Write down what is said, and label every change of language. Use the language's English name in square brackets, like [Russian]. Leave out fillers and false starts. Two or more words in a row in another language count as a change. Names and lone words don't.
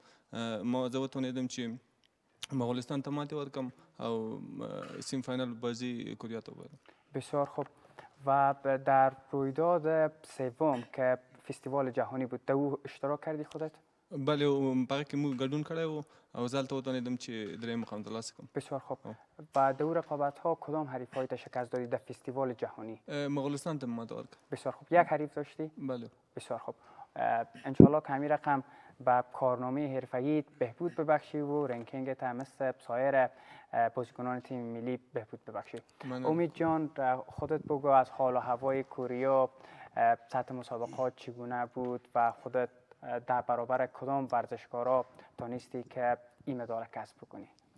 [Pashto] زه وتوانېدم چې مغولستان ته ماتې ورکړم او سیم فاینال بازی کوریا ته وبایلم. [Persian] بسیار خوب. و در رویداد سوم که فستیوال جهانی بود در او اشتراک کردی خودت؟ بله، [Pashto] په هغه کې موږ ګډون کړی و او زه هلته وتوانېدم چې درېیم مقام ترلاسه کړم. [Persian] بسیار خوب. و در او رقابت‌ها کدام حریفایت شکست دادی در فستیوال جهانی؟ [Pashto] مغولستان ته ماتې ورکړم. [Persian] بسیار خوب. یک حریف داشتی؟ بله. بسیار خوب. انشالله که همین رقم به کارنامه حرفه‌ای بهبود ببخشی و رنکینگت هم مثل سایر بازیکنان تیم ملی بهبود ببخشی. امید جان، خودت بگو از حال و هوای کوریا، سطح مسابقات چگونه بود و خودت در برابر کدام ورزشکارا تونستی که این مدال کسب کنی؟